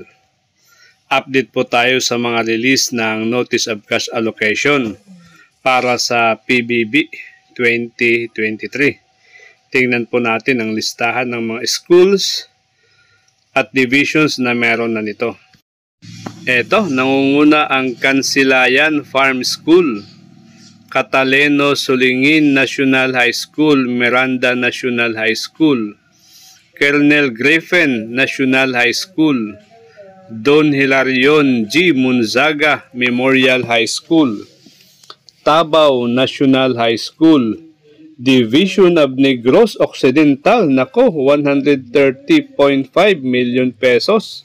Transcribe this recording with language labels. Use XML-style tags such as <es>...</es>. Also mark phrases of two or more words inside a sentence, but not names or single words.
<tl>Update po tayo sa mga release ng Notice of Cash Allocation para sa PBB 2023. Tingnan po natin ang listahan ng mga schools at divisions na meron na nito. Ito, nangunguna ang Kansilayan Farm School, Cataleno Sulingin National High School, Miranda National High School, Colonel Griffin National High School, Don Hilarion G. Munzaga Memorial High School, Tabaw National High School, Division of Negros Occidental, nako, 130.5 million pesos.</tl>